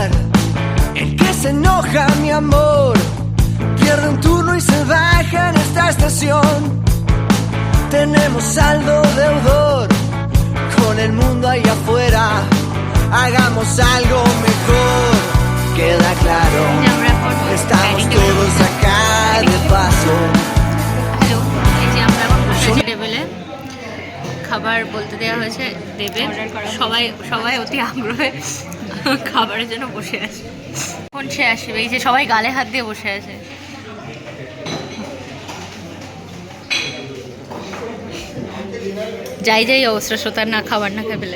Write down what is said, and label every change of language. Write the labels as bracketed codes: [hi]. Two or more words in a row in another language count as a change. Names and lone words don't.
[es] El que se enoja, mi amor, pierde un turno y se baja en esta estación. Tenemos saldo deudor con el mundo ahí afuera. Hagamos algo mejor. Queda claro, estamos todos acá de paso. [bn] হ্যালো, এই যে আমরা এখন বসে আছি টেবিলে, খাবার বলতে দেওয়া হয়েছে দেবে। সবাই সবাই অতি আগ্রহে খাবারের জন্য বসে আছে। কোন সে আসবে? এই যে সবাই গালে হাত দিয়ে বসে আছে। যাই যাই অবস্থা, শ্রোতার না খাবার না খেয়ে।